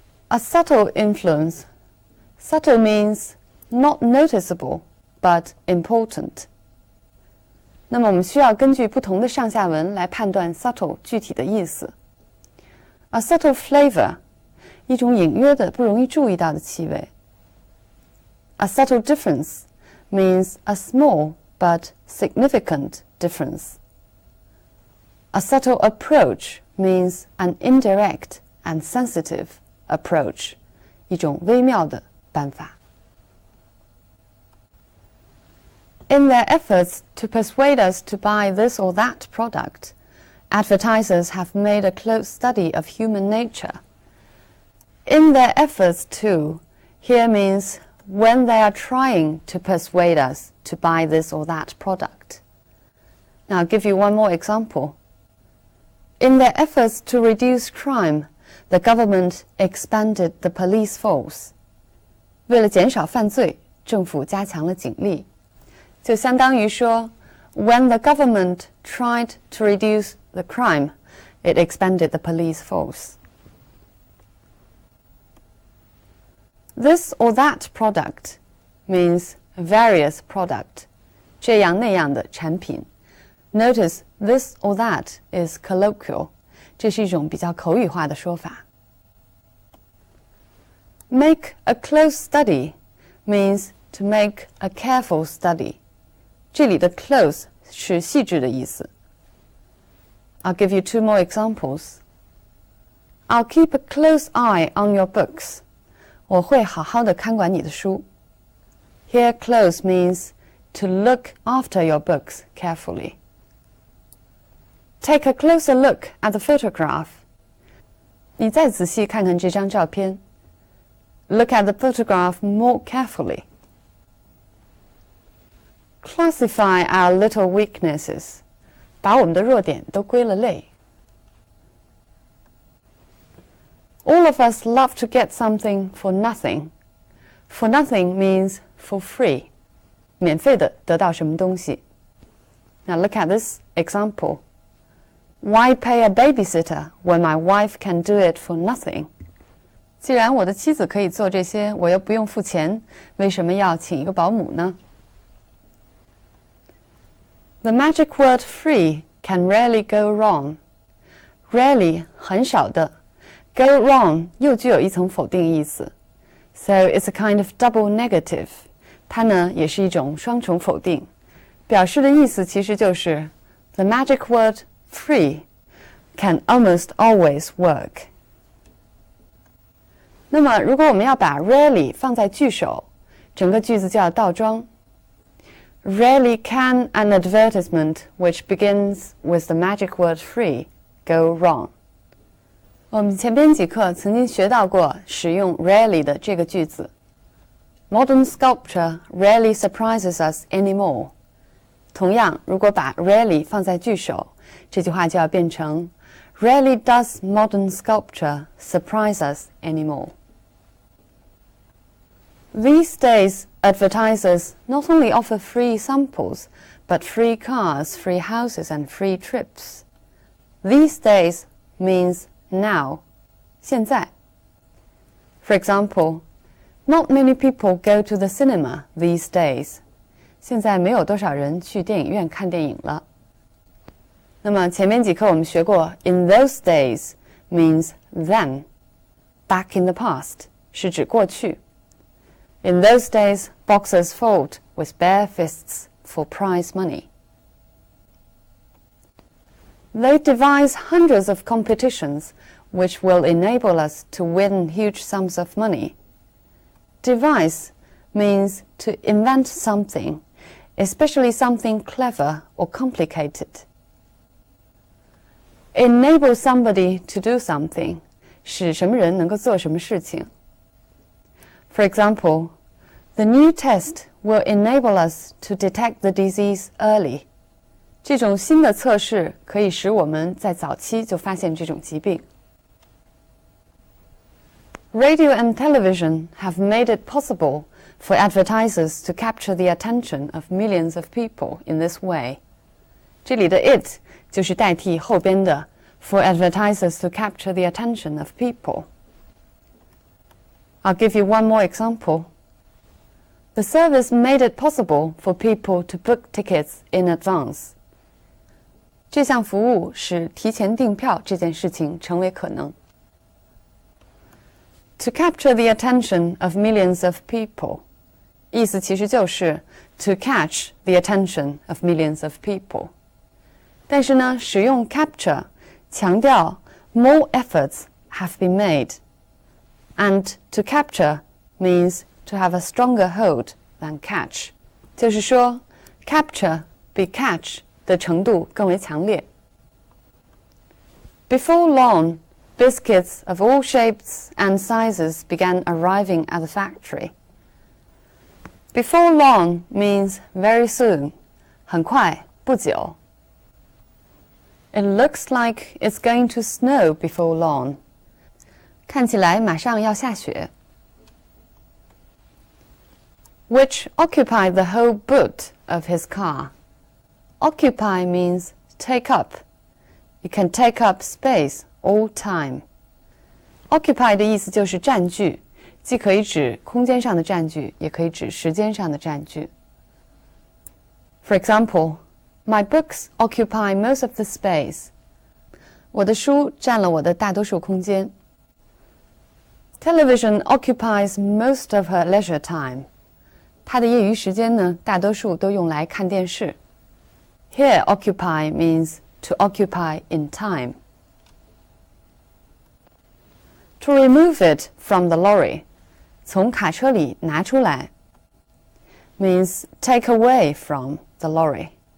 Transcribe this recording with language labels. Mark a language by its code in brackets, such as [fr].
[en] A subtle influence. Subtle means not noticeable, but important. [zh] 那么我们需要根据不同的上下文来判断 subtle 具体的意思。 [en] A subtle flavor, [zh] 一种隐约的不容易注意到的气味。 [en] A subtle difference means a small but significant difference. A subtle approach means an indirect and sensitive approach, [zh] 一种微妙的办法。 [en] In their efforts to persuade us to buy this or that product, advertisers have made a close study of human nature. In their efforts to here means when they are trying to persuade us to buy this or that product. Now I'll give you one more example. In their efforts to reduce crime, the government expanded the police force. [zh] 为了减少犯罪，政府加强了警力。就相当于说 [en] when the government tried to reduce the crime, it expanded the police force. This or that product means various product, [zh] 这样那样的产品。 [en] Notice this or that is colloquial, [zh] 这是一种比较口语化的说法。 [en] Make a close study means to make a careful study. [zh] 这里的 close 是细致的意思。 [en] I'll give you two more examples. I'll keep a close eye on your books. [zh] 我会好好的看管你的书。 [en] Here close means to look after your books carefully. Take a closer look at the photograph. [zh] 你再仔细看看这张照片。 [en] Look at the photograph more carefully. Classify our little weaknesses. [zh] 把我们的弱点都归了类。 [en] All of us love to get something for nothing. For nothing means for free. [zh] 免费的得到什么东西。 [en] Now look at this example. Why pay a babysitter when my wife can do it for nothing? [zh] 既然我的妻子可以做这些，我又不用付钱，为什么要请一个保姆呢？ [en] The magic word free can rarely go wrong. Rarely [zh] 很少的 [en] Go wrong [zh] 又具有一层否定意思 [en] So it's a kind of double negative. [zh] 它呢也是一种双重否定，表示的意思其实就是 [en] The magic word free can almost always work. [zh] 那么如果我们要把 rarely 放在句首，整个句子就要倒装。 [en] Rarely can an advertisement which begins with the magic word free go wrong. [zh] 我们前边几课曾经学到过使用 rarely 的这个句子。 [en] Modern sculpture rarely surprises us anymore. [zh] 同样，如果把 rarely 放在句首，这句话就要变成 [en] Rarely does modern sculpture surprise us anymore. These days, advertisers not only offer free samples, but free cars, free houses, and free trips. These days means now, [zh] 现在。 [en] For example, not many people go to the cinema these days. [zh] 现在没有多少人去电影院看电影了。那么前面几课我们学过 [en] in those days means then, back in the past [zh] 是指过去。 [en] In those days, boxers fought with bare fists for prize money. They devise hundreds of competitions which will enable us to win huge sums of money. Devise means to invent something, especially something clever or complicated. Enable somebody to do something, [zh] 使什么人能够做什么事情。 [en] For example, the new test will enable us to detect the disease early. [zh] 这种新的测试可以使我们在早期就发现这种疾病。 [en] Radio and television have made it possible for advertisers to capture the attention of millions of people in this way. [zh] 这里的 [en] it [zh] 就是代替后边的 [en] for advertisers to capture the attention of people. I'll give you one more example. The service made it possible for people to book tickets in advance. [zh] 这项服务使提前订票这件事情成为可能。 [en] To capture the attention of millions of people. [zh] 意思其实就是 [en] to catch the attention of millions of people. [zh] 但是呢，使用 [en] capture [zh] 强调 [en] more efforts have been made. And to capture means to have a stronger hold than catch. [zh] 就是说 capture 比 catch 的程度更为强烈。 [en] Before long, biscuits of all shapes and sizes began arriving at the factory. Before long means very soon, [zh] 很快，不久。 [en] It looks like it's going to snow before long. [zh] 看起来马上要下雪。 [en] Which occupied the whole boot of his car. Occupy means take up. You can take up space all time. [zh] Occupy 的意思就是占据，既可以指空间上的占据，也可以指时间上的占据。 [en] For example, my books occupy most of the space. [zh] 我的书占了我的大多数空间。 [en] Television occupies most of her leisure time. [zh] 她的业余时间呢，大多数都用来看电视。 [en] Here, occupy means to occupy in time. To remove it from the lorry, [zh] 从卡车里拿出来 [en] means take away from the lorry.